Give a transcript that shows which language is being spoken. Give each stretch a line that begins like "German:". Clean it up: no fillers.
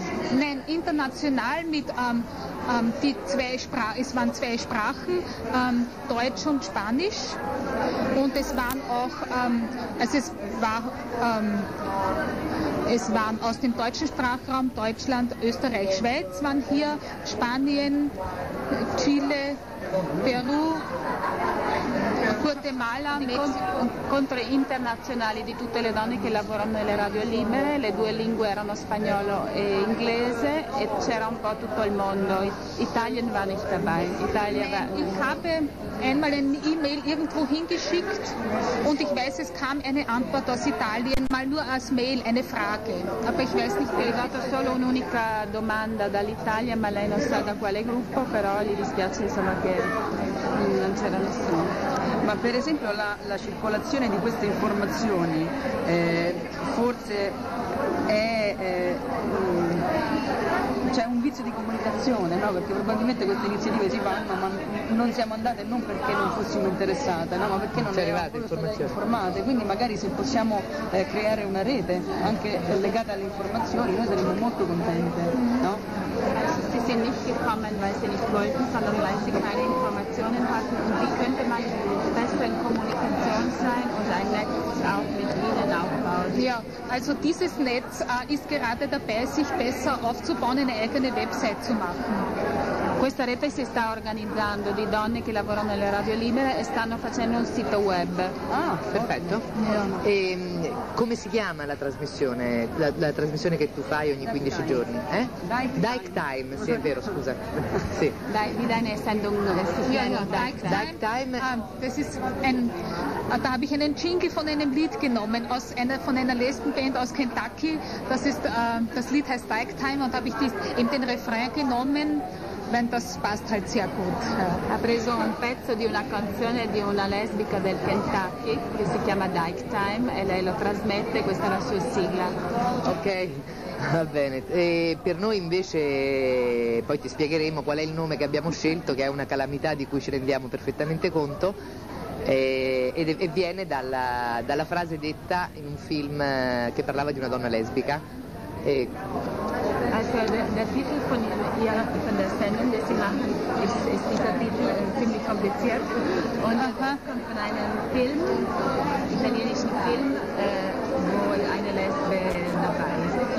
German: Nein, international mit die zwei Sprachen, es waren zwei Sprachen, Deutsch und Spanisch, und es waren auch es waren aus dem deutschen Sprachraum, Deutschland, Österreich, Schweiz waren hier, Spanien, Chile, Peru, Guatemala,
Italian: contro internazionali di tutte le donne che lavorano nelle radio libere, le due lingue erano spagnolo e inglese e c'era un po' tutto il mondo.
German: Italien war nicht dabei. Ich habe einmal eine E-Mail irgendwo hingeschickt und ich weiß, es kam eine Antwort aus Italien, mal nur als Mail, eine Frage. Aber ich weiß nicht,
Italian: è arrivata solo un'unica domanda dall'Italia, ma lei non sa da quale gruppo, però gli dispiace insomma che non c'era nessuno. Ma per esempio la circolazione di queste informazioni forse è c'è un vizio di comunicazione, no? Perché probabilmente queste iniziative si fanno, ma non siamo andate non perché non fossimo interessate, no? Ma perché non eravamo state informate. Quindi magari se possiamo creare una rete anche legata alle informazioni, noi saremmo molto contente, no?
German: Sie sind nicht gekommen, weil sie nicht wollten, sondern weil sie keine Informationen hatten. Und wie könnte man besser in Kommunikation sein und ein Netz auch mit ihnen aufbauen? Ja, also dieses Netz ist gerade dabei, sich besser aufzubauen, eine eigene Website zu machen.
Italian: Questa rete si sta organizzando di donne che lavorano nelle radio libere e stanno facendo un sito web. Ah, perfetto. E come si chiama la trasmissione? La trasmissione che tu fai ogni 15 giorni? Dyke Time, sì, è vero, scusa. Sì. Dyke Time.
German: Das ist ein, da habe ich einen Jingle von einem Lied genommen aus einer von einer Lesbenband aus Kentucky. Das ist das Lied heißt Dyke Time und habe ich eben den Refrain genommen. Wenn das passt, halt sehr gut.
Italian: Ha preso un pezzo di una canzone di una lesbica del Kentucky che si chiama Dyke Time e lei lo trasmette, questa è la sua sigla. Ok, va bene. E per noi invece poi ti spiegheremo qual è il nome che abbiamo scelto, che è una calamità di cui ci rendiamo perfettamente conto. E viene dalla frase detta in un film che parlava di una donna lesbica.
German: Also Also der Titel von ihr, von der Sendung, die sie machen, ist dieser Titel ziemlich kompliziert. Und das kommt von einem Film, italienischen Film, wo eine Lesbe dabei ist.